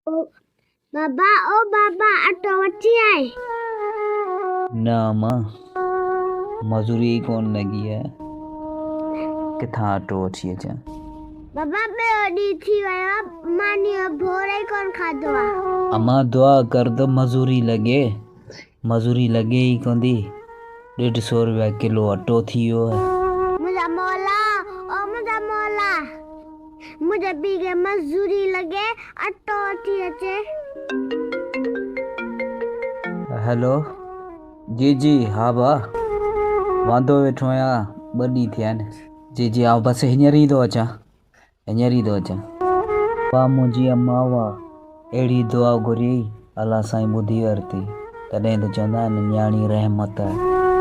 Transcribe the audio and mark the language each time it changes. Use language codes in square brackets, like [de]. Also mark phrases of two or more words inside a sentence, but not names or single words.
[sd] ओ बाबा ओ बाबा ऑटो अची आए। ना मां मजूरी कौन लगी है किथा ऑटो अची अचां। बाबा ॿियो ॾींहुं थी वियो आहे मानी भोरे कौन खाधो आहे। अम्मा दुआ कर दो मजूरी लगे ई कोंदी। 150 रुपया किलो अटो थी वियो है। मुंहिंजा मौला ओ मुंहिंजा मौला मुंहिंजे पीउ खे मजूरी लॻे अटो वठी अचे। हेलो जी जी हाँ बा वांदो वेठो आहियां 2 ॾींहं थिया आहिनि। जी जी आउं बसि हींअर ई थो अचां बा मुंहिंजी अम्मा हुआ अहिड़ी दुआ घुरी अलाह साईं ॿुधी वरिती। तॾहिं त चवंदा आहिनि न्याणी रहमत आहे।